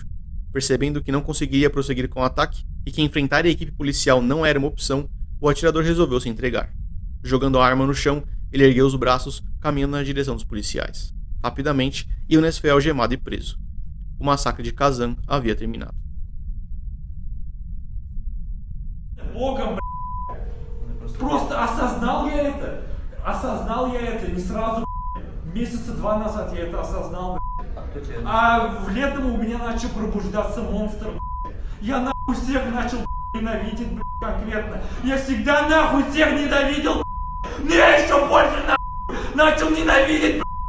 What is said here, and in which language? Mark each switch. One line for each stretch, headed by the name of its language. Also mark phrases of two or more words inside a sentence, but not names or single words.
Portuguese: Percebendo que não conseguiria prosseguir com o ataque e que enfrentar a equipe policial não era uma opção, o atirador resolveu se entregar. Jogando a arma no chão, ele ergueu os braços, caminhando na direção dos policiais. Rapidamente, Younes foi algemado e preso. O massacre de Kazan havia terminado.
Russian: Богом, просто осознал я это не сразу, месяца 2 назад я это осознал, а летом у меня начал пробуждаться монстр, я нахуй всех начал ненавидеть, конкретно, я всегда нахуй всех ненавидел, но я еще больше нахуй начал ненавидеть,